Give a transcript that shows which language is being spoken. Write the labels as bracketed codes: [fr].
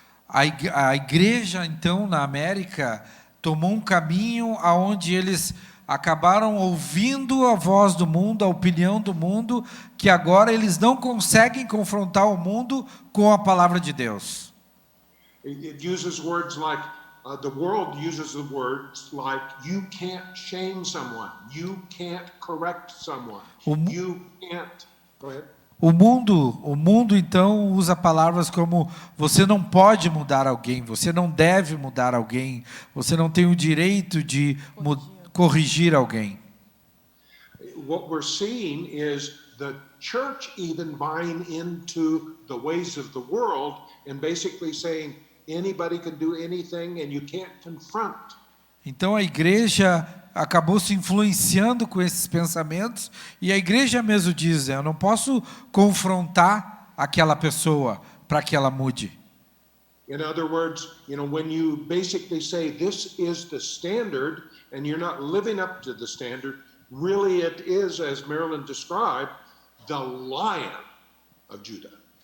[pt] A igreja, então, na América, tomou um caminho aonde eles acabaram ouvindo a voz do mundo, a opinião do mundo, que agora eles não conseguem confrontar o mundo com a palavra de Deus. [en] It uses words like, the world uses the words like, you can't shame someone, you can't correct someone, you can't... Go ahead. [pt] O mundo então usa palavras como você não pode mudar alguém, você não deve mudar alguém, você não tem o direito de corrigir alguém. [en] What we're seeing is the church even buying into the ways of the world and basically saying anybody can do anything and you can't confront. [pt] Então a igreja acabou se influenciando com esses pensamentos, e a igreja mesmo diz, eu não posso confrontar aquela pessoa para que ela mude. [en] In other words, when you basically say this is the standard and you're not living up to the standard, really it is, as Marilyn described, the Lion of Judah.